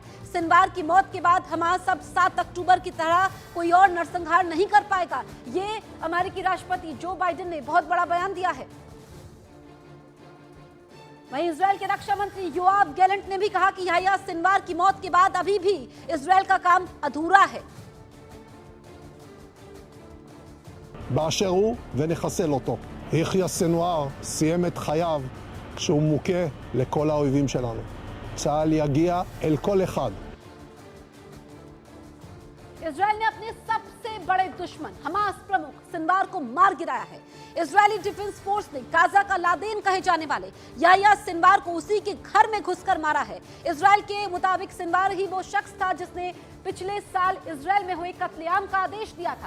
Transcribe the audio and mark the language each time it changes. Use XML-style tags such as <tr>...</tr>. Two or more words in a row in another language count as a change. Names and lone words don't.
<hi>सिनवार की मौत के बाद हमास अब 7 अक्टूबर की तरह कोई और नरसंहार नहीं कर पाएगा। ये अमेरिकी राष्ट्रपति जो बाइडेन ने बहुत बड़ा बयान दिया है। वहीं इजरायल के रक्षा मंत्री योआव गैलेंट ने भी कहा कि याह्या सिनवार की मौत के बाद अभी भी इजरायल का काम अधूरा है।</hi> <he>באשר הוא ונחסל אותו. יחיא סנוואר סיים את חייו כשהוא מוכה לכל האויבים שלנו. צה"ל יגיע אל כל אחד.</he> <hi>इजरायल ने अपने सबसे बड़े दुश्मन हमास प्रमुख सिनवार को मार गिराया है। इजरायली डिफेंस फोर्स ने गाजा का लादेन कहे जाने वाले याह्या सिनवार को उसी के घर में घुसकर मारा है। इजरायल के मुताबिक सिनवार ही वो शख्स था जिसने पिछले साल इजरायल में हुए कत्लेआम का आदेश दिया था।</hi>